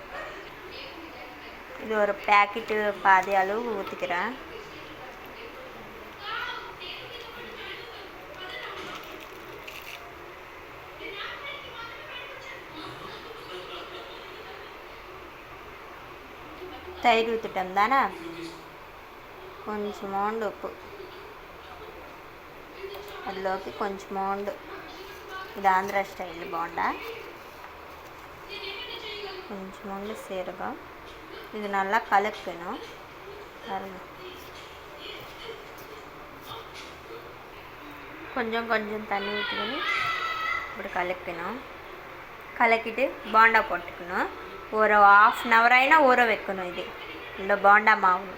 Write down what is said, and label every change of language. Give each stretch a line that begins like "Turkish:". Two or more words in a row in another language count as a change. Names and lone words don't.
Tamil: இது ஒரு பேக்கெட்டு பாதி அளவு ஊற்றிக்கிறேன். தயிர் ஊற்றிட்டோம் தானே,
Telugu: కొంచెమోండు ఉప్పు, అందులోకి కొంచెమోండు ఇది ఆంధ్ర స్టైల్ బోండా, కొంచెమోండు సీరగం.
Tamil: இது நல்லா கலக்கணும் பாருங்க. கொஞ்சம் கொஞ்சம் தண்ணி ஊற்றிக்கணும். இப்படி கலக்கணும். கலக்கிட்டு போண்டா போட்டுக்கணும். ஒரு 1/2 hour అయినా ஊற வைக்கணும். இது இந்த போண்டா மாவு.